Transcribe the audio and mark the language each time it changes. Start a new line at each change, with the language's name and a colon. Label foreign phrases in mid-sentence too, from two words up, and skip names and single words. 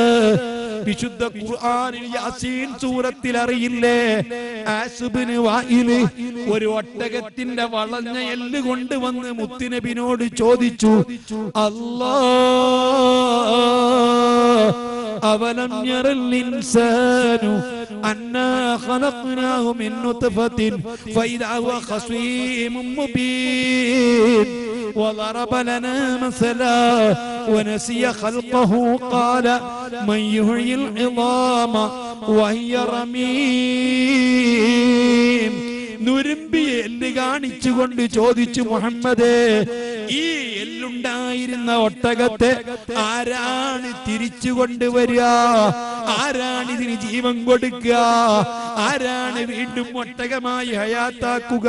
Malayalam: വിശുദ്ധ ഖുർആനിൽ യാസീൻ സൂറത്തിൽ അറിയില്ലേ, ആസുബിന് വായില് ഒരു ഒട്ടകത്തിന്റെ വളഞ്ഞ എല്ല് കൊണ്ടുവന്ന് മുത്തുനബിനോട് ചോദിച്ചു,
Arabic: الله أولم ير الإنسان أنا خلقناه من نطفة فإذا هو خصيم مبين وضرب لنا مثلا ونسي خلقه قال من يحيي العظام وهي رميم.
Malayalam: നുരുമ്പിയെ എല്ല് കാണിച്ചുകൊണ്ട് ചോദിച്ചു, മുഹമ്മദേ ഈ എല്ലുണ്ടായിരുന്ന ഒട്ടകത്തെ ആരാണ് തിരിച്ചു കൊണ്ടുവരിക? ആരാണ് ഇതിന് ജീവൻ കൊടുക്കുക? ആരാണ് വീണ്ടും ഒട്ടകമായി ഹയാത്താക്കുക?